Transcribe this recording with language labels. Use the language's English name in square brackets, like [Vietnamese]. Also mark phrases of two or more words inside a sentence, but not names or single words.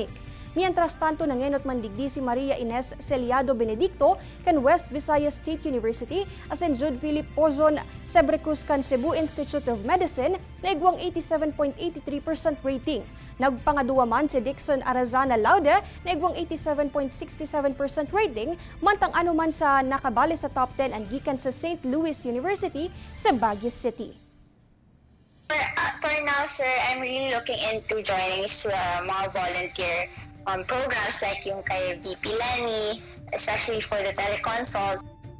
[Spanish] Mientras tanto [Bikol] nangenot man digdi si Maria Ines Celiado Benedicto kan West Visayas State University asin Jude Philip Pozon Sebrecus kan Cebu Institute of Medicine na igwang 87.83% rating. Nagpangaduwa man si Dixon Arazana Laude na igwang 87.67% rating, mantang anuman sa nakabali sa top 10 ang gikan sa St. Louis University sa Baguio City. [English] For now, sir, I'm really looking into joining [Filipino] sa mga [English] volunteer programs like [Filipino] yung kay [English] VP Lenny, especially for the teleconsult.